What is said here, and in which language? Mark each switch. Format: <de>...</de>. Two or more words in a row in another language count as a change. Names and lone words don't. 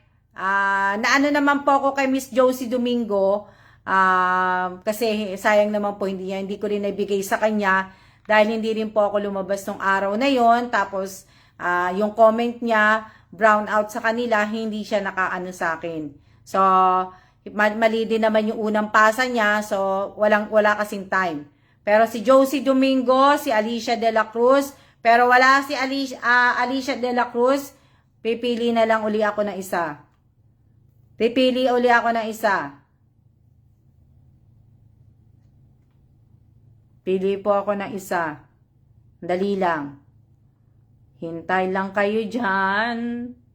<tl>Na ano naman po ako kay Miss Josie Domingo, kasi sayang naman po hindi ko rin nabigay sa kanya dahil hindi rin po ako lumabas nung araw na yon. Tapos yung comment niya</tl> <en>brown out</en> <tl>sa kanila, hindi siya nakaano sa akin. So mali din naman yung unang pasa niya, so wala kasing time. Pero si Josie Domingo, si Alicia de la Cruz, pero wala si Alicia de la Cruz, pipili na lang uli ako ng isa. Pipili uli ako ng isa. Pili po ako ng isa. Dali lang. Hintay lang kayo dyan.</tl>